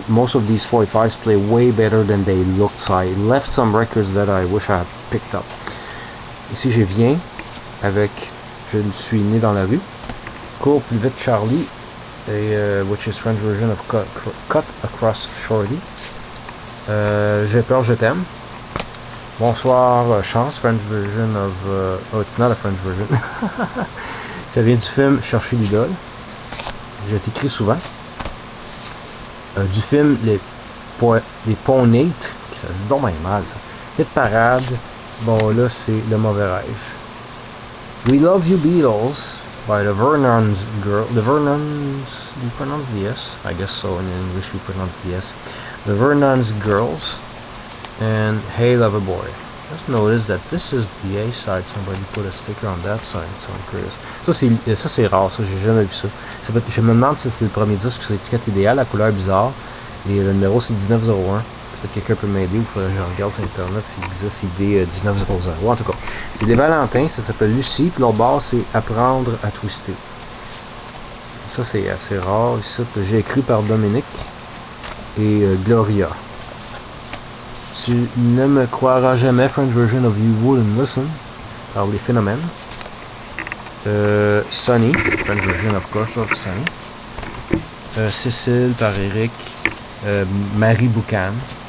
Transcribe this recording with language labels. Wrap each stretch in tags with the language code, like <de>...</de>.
<en>Most of these 45s play way better than they looked, so I left some records that I wish I had picked up.</en> <fr>Ici, je viens avec Je suis né dans la rue.</fr> <en>Cours plus vite Charlie, et, which is French version of Cut Across Shorty. J'ai peur, je t'aime. Bonsoir, Chance, French version of... oh, it's not a French version.</en> <fr>Ça vient du film Chercher l'idole. J'ai écrit souvent. Du film Les Ponts Nate. Ça se dit donc bien mal, ça. Hit parade. Bon, là, c'est Le Mauvais Rêve.</fr> <en>We Love You Beatles by the Vernon's Girl. The Vernon's... Do you pronounce the S? I guess so. In English, we pronounce the S. The Vernon's Girls. And Hey Lover Boy. Just notice that this is the A side. Somebody put a sticker on that side, so I'm curious.</en> <fr>Ça c'est rare, ça j'ai jamais vu ça. Je me demande si c'est le premier disque sur l'étiquette idéale, la couleur bizarre. Et le numéro c'est 1901. Peut-être quelqu'un peut m'aider ou faudrait que je regarde sur internet s'il existe ID 1900. En tout cas, c'est des Valentins, ça s'appelle Lucie, puis l'autre bord c'est Apprendre à twister. Ça c'est assez rare. Ici, j'ai écrit par Dominique et Gloria.</fr> <en>Tu ne me croiras jamais, French version of You Wouldn't Listen,</en> <fr>par les</fr> <en>Phénomènes. Sunny, French version of course of Sunny. Cécile par Eric. Marie Boucan.</en>